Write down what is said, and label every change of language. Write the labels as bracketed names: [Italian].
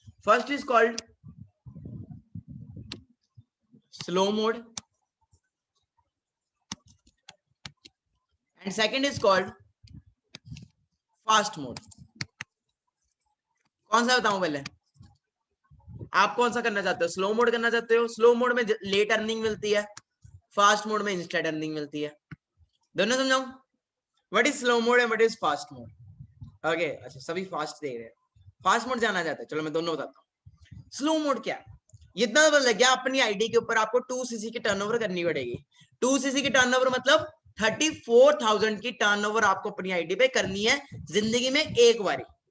[English] First is called slow mode and second is called fast mode. [Hindi] कौन सा बताऊं पहले? आप कौन सा करना चाहते हो? स्लो मोड करना चाहते हो? स्लो मोड में लेट अर्निंग मिलती है, फास्ट मोड में इंस्टेंट अर्निंग मिलती है। दोनों समझाऊं? [English] What is slow mode and what is fast mode? [Hindi] Okay, अच्छा सभी फास्ट दे रहे हैं, फास्ट मोड जाना चाहते हैं, चलो मैं दोनों बताता हूँ। स्लो मोड क्या है? इतना तो लग गया, अपनी आईडी के ऊपर आपको 2cc की टर्नओवर करनी पड़ेगी। 2cc की टर्नओवर मतलब 34,000 की टर्नओवर आपको अपनी आईडी पे करनी है जिंदगी में एक बारी।